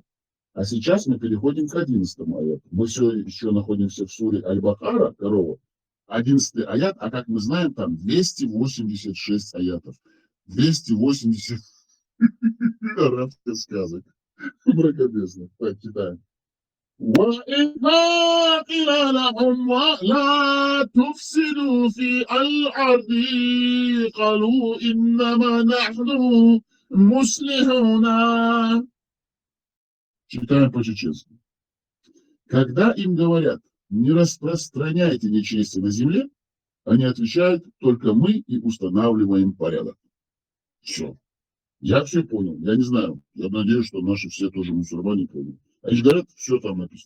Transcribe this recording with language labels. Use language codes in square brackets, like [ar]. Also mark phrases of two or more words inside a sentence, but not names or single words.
[ru] А сейчас мы переходим к 11-му аяту. Мы все еще находимся в суре Аль-Бакара, корова. 11-й аят, а как мы знаем, там 286 аятов. 280 арабских сказок. Мракобесно. Так, читаем. [ar] وَإِذَا قِيلَ لَهُمْ لَا تُفْسِدُوا فِي الْأَرْضِ قَالُوا إِنَّمَا نَحْنُ مُصْلِحُونَ. [ru] Читаем по-чеченски. Когда им говорят, не распространяйте нечестие на земле, они отвечают, только мы и устанавливаем порядок. Все. Я все понял. Я не знаю. Я надеюсь, что наши все тоже мусульмане поняли. Они же говорят, все там написано.